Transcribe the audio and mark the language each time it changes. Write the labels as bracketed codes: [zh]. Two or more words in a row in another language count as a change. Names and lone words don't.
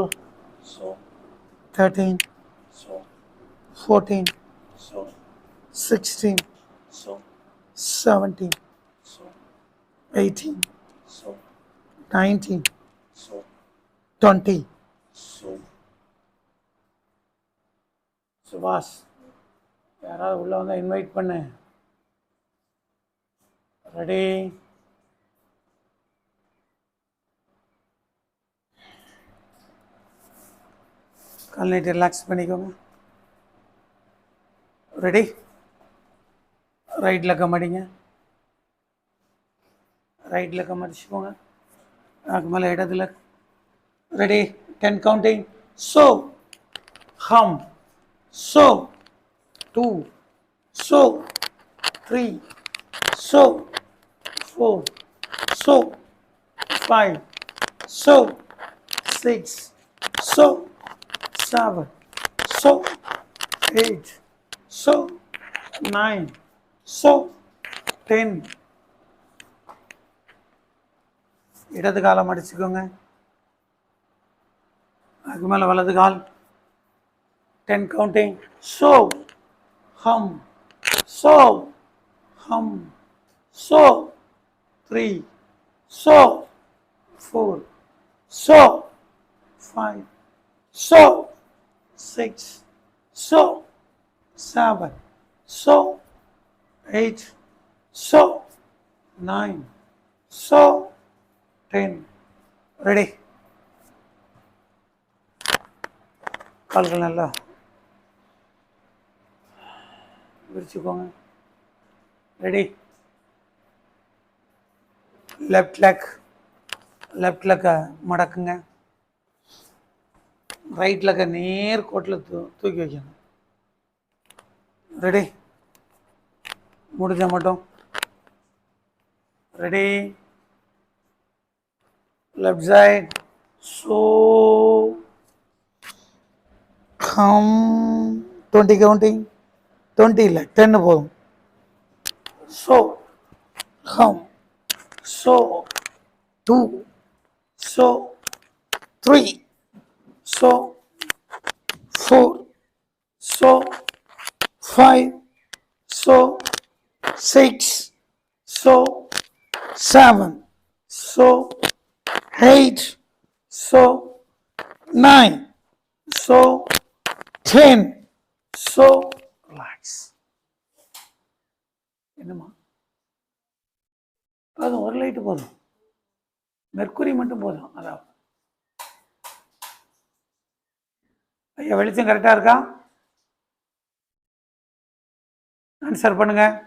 [en] So, 13. So, 14. So, 16. So, 17. So, 18. So, 19. So, 20. So, [ta] சுபாஷ் யாராவது உள்ள வந்தால் இன்வைட் பண்ணு. ரெடி? கால் நீட்டி ரிலாக்ஸ் பண்ணிக்கோங்க. ரெடி? ரைட்டில் கம்மடிங்க. ரைட்டில் கம்மடிச்சுக்கோங்க. அதுக்கு மேலே இடத்துல. [en] ரெடி? 10 counting. So, hum. So, 2. So, 3. So, 4. So, 5. So, 6. So, 7. So, 8. So, 9. So, 10. [ta] இடது காலம் அடிச்சுக்கோங்க. அதுக்கு மேலே வலது கால். [en] 10 counting. So, hum. So, hum. So, 3. So, 4. So, 5. So, 6. So, 7. So, 8. So, 9. So, 10. [ta] ரெடி? கால்கள் நல்லா விரிச்சுக்கோங்க. ரெடி? [en] left leg [ta] மடக்குங்க. [en] right leg [ta] நேர் கோட்டில் தூக்கி வைக்கணும். ரெடி? முடிஞ்ச மட்டும். ரெடி? [en] left side, so come 20 counting, 20 [ta] இல்லை 10 போதும். [en] so come, so 2, so 3, so 4, so 5, so 6, so 7, so 8, so 9, so 10, so relax. [ta] என்னம்மா அது ஒரு லைட்டு போதும், மெர்க்குரி மட்டும் போதும். அதான் ஐயா, வெளிச்சம் கரெக்டாக இருக்கா? ஆன்சர் பண்ணுங்க.